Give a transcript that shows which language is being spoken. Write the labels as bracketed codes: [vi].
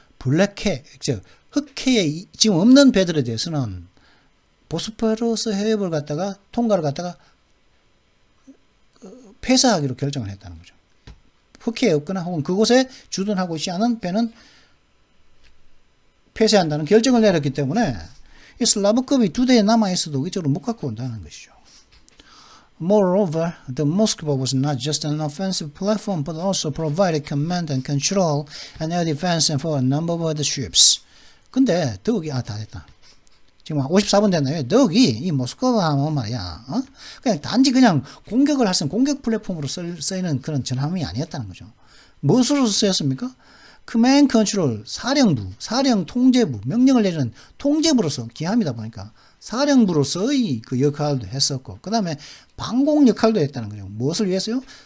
[ko] 블랙해, 즉 흑해에 지금 없는 배들에 대해서는 보스포러스 해협을 갖다가 통과를 갖다가 폐쇄하기로 결정을 했다는 거죠. 흑해에 없거나 혹은 그곳에 주둔하고 있지 않은 배는 폐쇄한다는 결정을 내렸기 때문에 이 슬라브급이 두 대 남아 있어도 이쪽으로 못 갖고 온다는 것이죠. [en] Moreover, the Moskva was not just an offensive platform, but also provided command and control and air defense for a number of other ships. [ko] 근데 더욱이 다 됐다. 지금 54분 됐나요? 더욱이 이 모스크바 함은 말이야. 그냥 단지 그냥 공격을 할 수 있는 공격 플랫폼으로 쓰이는 그런 전함이 아니었다는 거죠. 무엇으로 쓰였습니까? 커맨드 컨트롤, 사령 통제부, 명령을 내리는 통제부로서 기함이다 보니까 사령부로서의 그 역할도 했었고, 그 다음에 방공 역할도 했다는 거죠. 무엇을 위해서요?